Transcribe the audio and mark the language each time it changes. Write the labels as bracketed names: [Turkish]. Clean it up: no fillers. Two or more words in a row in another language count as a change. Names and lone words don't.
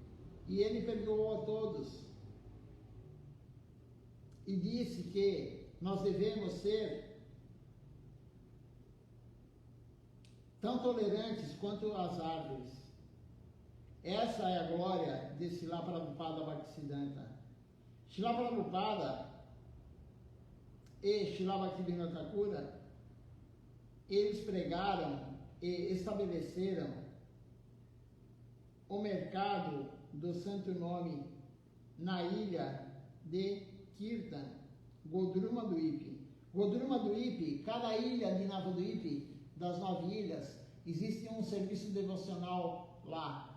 [Portuguese] E ele perdoou a todos. E disse que nós devemos ser tão tolerantes quanto as árvores. Essa é a glória de Srila Prabhupada Bhaktisiddhanta. Srila Prabhupada e Srila Bhaktivinoda Thakura, eles pregaram e estabeleceram o mercado do santo nome na ilha de Kirtan, Godruma Dweep. Godruma Dweep, cada ilha de Navadvip, das 9 ilhas, existe um serviço devocional lá.